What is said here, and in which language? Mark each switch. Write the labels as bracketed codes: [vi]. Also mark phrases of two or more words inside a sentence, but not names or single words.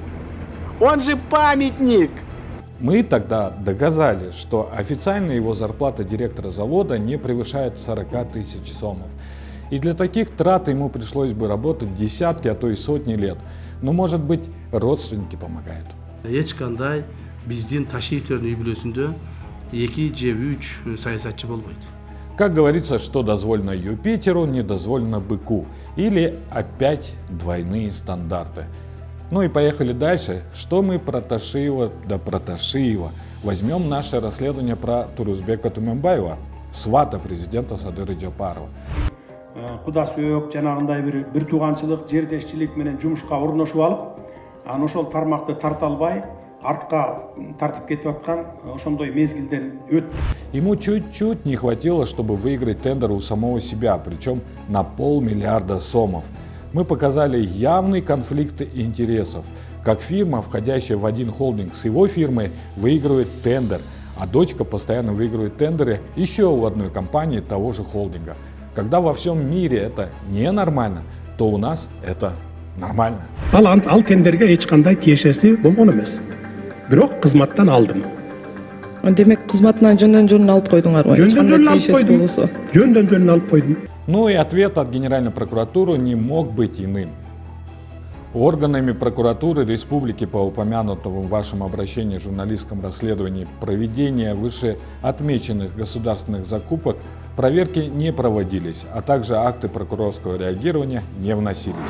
[ru] Он же памятник! Мы тогда доказали, что официально его зарплата директора завода не превышает 40 тысяч сомов. И для таких трат ему пришлось бы работать десятки, а то и сотни лет. Но, может быть, родственники помогают. [ky] Ешкандай биздин Ташиевтердин үй бүлөсүндө 2 же 3 саясатчы болбойт. [ru] Как говорится, что дозволено Юпитеру, не дозволено быку. Или опять двойные стандарты. Ну и поехали дальше. Что мы про Ташиева да про Ташиева? Возьмем наше расследование про Турузбека Туманбаева, свата президента Садыры Джапарова. [ky] Куда сүйөк жанагындай бир тууганчылык, жердешчилик менен жумушка орношуп алып, анан ошол тармакты тарта албай, артка тартып кетип аткан ошондой мезгилден өттү. [ru] Ему чуть-чуть не хватило, чтобы выиграть тендер у самого себя, причем на 500 миллиарда сомов. Мы показали явный конфликт интересов. Как фирма, входящая в один холдинг с его фирмой, выигрывает тендер, а дочка постоянно выигрывает тендеры еще у одной компании того же холдинга. Когда во всем мире это ненормально, то у нас это нормально. [ky] Ал тендерге эч кандай тиешеси болгон эмес. бирок кызматтан алдым. Демек кызматынан жөндөн алып койдуңарбы? Жөндөн алып койдум. [ru] Ну и ответ от Генеральной прокуратуры не мог быть иным. Органами прокуратуры Республики по упомянутому в вашем обращении журналистском расследовании проведения вышеотмеченных государственных закупок проверки не проводились, а также акты прокурорского реагирования не вносились.